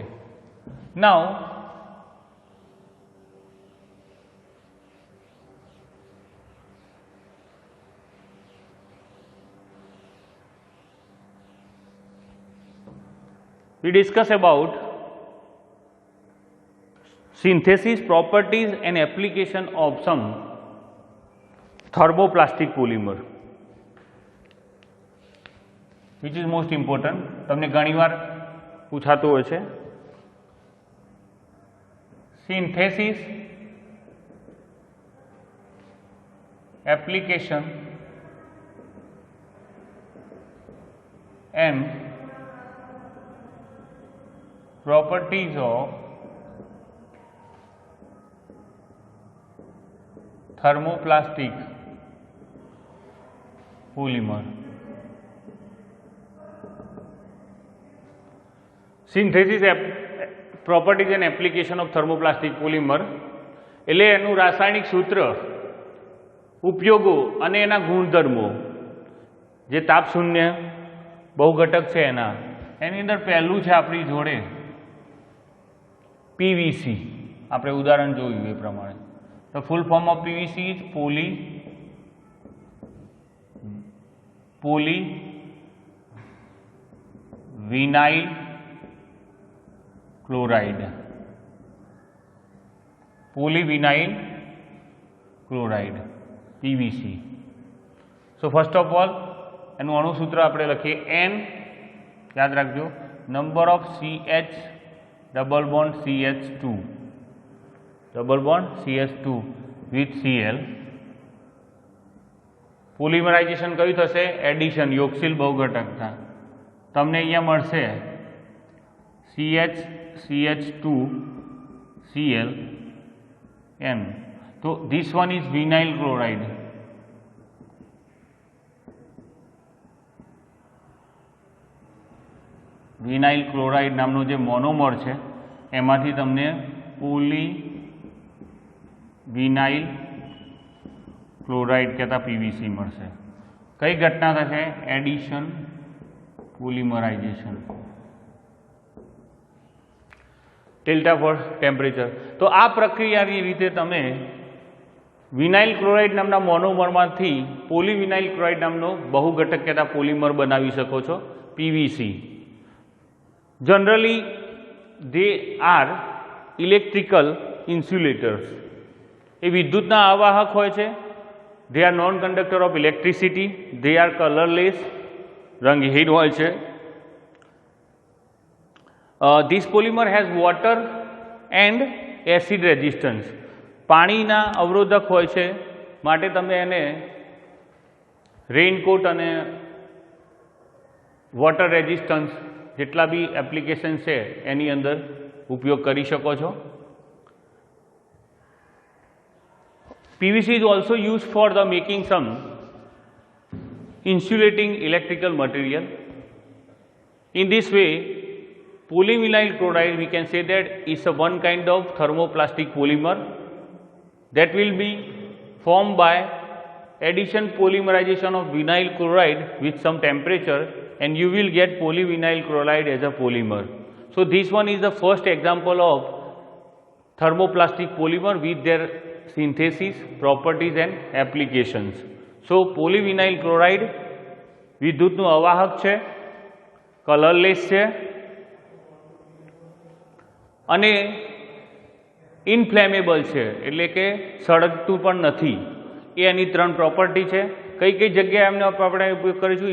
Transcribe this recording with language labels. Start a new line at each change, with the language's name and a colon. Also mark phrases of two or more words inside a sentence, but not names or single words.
English: Now we discuss about synthesis, properties and application of some thermoplastic polymer, which is most important.
Gujarati: તમને ઘણીવાર પૂછાતું હોય છે.
English: Synthesis, application and properties of thermoplastic polymer. Synthesis, properties and application of thermoplastic polymer
Gujarati: એટલે એનું રાસાયણિક સૂત્ર, ઉપયોગો અને એના ગુણધર્મો, જે તાપશૂન્ય બહુઘટક છે એની અંદર પહેલું છે આપણી જોડે PVC. આપણે ઉદાહરણ જોયું એ પ્રમાણે.
English: The full form of PVC is polyvinyl chloride. Polyvinyl chloride, PVC. So first of all
Gujarati: એનું અણુસૂત્ર આપણે લખીએ N, યાદ રાખજો,
English: number of CH double bond CH2, double bond CH2 with Cl.
Gujarati: પોલિમરાઇઝેશન કયું થશે? એડિશન, યોગશીલ બહુઘટકતા. તમને અહીંયા મળશે CH2 Cl N.
English: તો this one is vinyl chloride.
Gujarati: વિનાઇલ ક્લોરાઇડ નામનો જે મોનોમર છે એમાંથી તમને પોલીવિનાઇલ ક્લોરાઇડ કહેતા PVC મળશે. કઈ ઘટના થશે? એડિશન, પોલિમરાઇઝેશન.
English: delta for temperature.
Gujarati: તો આ પ્રક્રિયાની રીતે તમે વિનાઇલ ક્લોરાઇડ નામના મોનોમરમાંથી પોલીવિનાઇલ ક્લોરાઇડ નામનો બહુઘટક કહેતા પોલિમર બનાવી શકો છો, PVC.
English: Generally they are electrical insulators.
Gujarati: એ વિદ્યુતના આવાહક હોય છે.
English: They are non-conductor of electricity. They are colorless,
Gujarati: રંગહીન હોય છે.
English: This polymer has water and acid resistance.
Gujarati: પાણીના અવરોધક હોય છે, માટે તમે એને રેઇનકોટ અને
English: water resistance
Gujarati: જેટલા બી એપ્લિકેશન છે એની અંદર ઉપયોગ કરી શકો છો.
English: PVC is also used for the making some insulating electrical material. In this way, polyvinyl chloride we can say that is a one kind of thermoplastic polymer that will be formed by addition polymerization of vinyl chloride with some temperature, and you will get polyvinyl chloride as a polymer. So this one is the first example of thermoplastic polymer with their synthesis, properties and applications.
Gujarati: So polyvinyl chloride વિદ્યુતનું અવાહક છે, કલરલેસ છે અને ઇનફ્લેમેબલ છે, એટલે કે સળગતું પણ નથી. એ એની 3 પ્રોપર્ટી છે. કઈ જગ્યાએ એમને આપણે ઉપયોગ કરીશું?